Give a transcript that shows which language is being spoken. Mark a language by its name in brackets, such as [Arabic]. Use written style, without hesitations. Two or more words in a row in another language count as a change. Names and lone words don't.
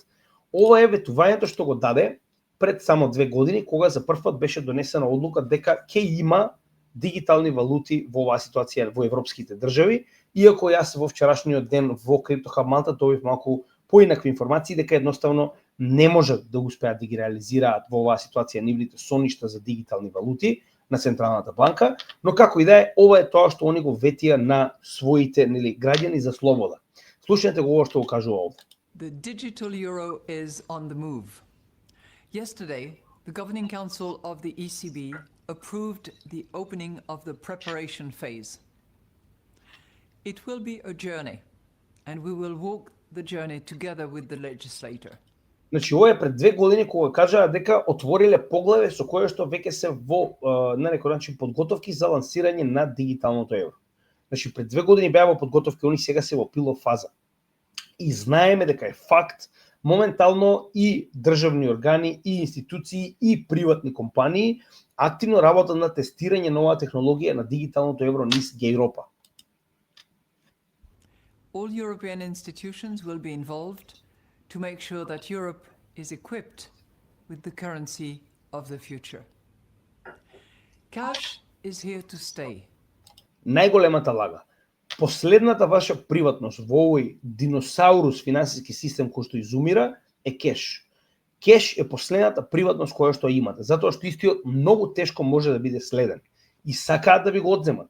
[Macedonian] Ова е ветувањето што го даде пред само 2 години, кога за прв пат беше донесена одлука дека ќе има дигитални валути во оваа ситуација во европските држави, иако јас во вчерашниот ден во Crypto Hub Malta добив малку поинакви информации дека едноставно не можат да успеат да ги реализираат во оваа ситуација нивните соништа за дигитални валути на Централната банка, но како и да е, ова е тоа што они го ветија на своите граѓани за слобода. Слушнете го ова што го кажува овде. [English] The digital euro is on the move. Yesterday, the Governing Council of the ECB approved the opening of the preparation phase. It will be a journey, and we will walk the journey together with the legislator. [Macedonian] Значи, ова е пред 2 години кога кажаа дека отвориле поглаве со кое што веќе се во на некој начин подготовки за лансирање на дигиталното евро. Значи, пред 2 години беа во подготовки, они сега се во пилот фаза. И знаеме дека е факт моментално и државни органи, и институции, и приватни компании активно работат на тестирање на оваа технологија на дигиталното евро низ Европа. [English] All European institutions will be involved to make sure that Europe is equipped with the currency of the future. Cash is here to stay. [Macedonian] Најголемата лага. Последната ваша приватност во овој диносаурус финансиски систем кој што изумира е кеш. Кеш е последната приватност која што имате, затоа што истиот многу тешко може да биде следен и сакаат да ви го одземат.